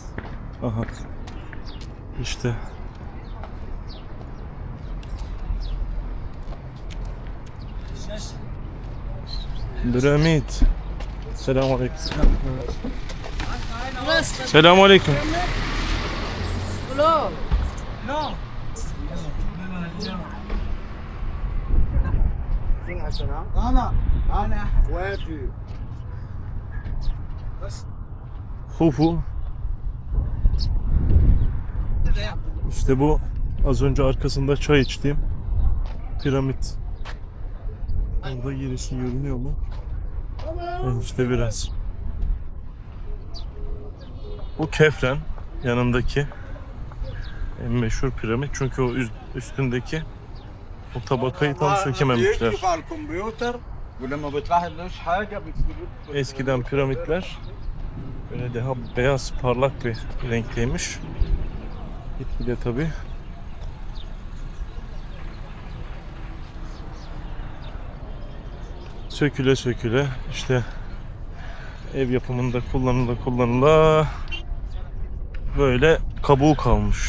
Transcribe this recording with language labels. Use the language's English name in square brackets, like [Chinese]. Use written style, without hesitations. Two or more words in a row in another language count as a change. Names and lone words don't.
[Turkish] Aha. İşte. Piramit. Selamünaleyküm. Selamünaleyküm. [Arabic] أنا إخواتي [Turkish] Hufu. İşte bu az önce arkasında çay içtiğim piramit. Orada girişi görünüyor mu? Evet, işte biraz. Bu Kefren yanındaki en meşhur piramit çünkü o üstündeki o tabakayı tam sökememişler. [Arabic] يكشف على الكمبيوتر ولما بتلاحظ حاجه بتكتب. [Turkish] Eskiden piramitler böyle daha beyaz parlak bir renkteymiş. Gitgide tabi. Söküle söküle işte ev yapımında kullanıla böyle kabuğu kalmış.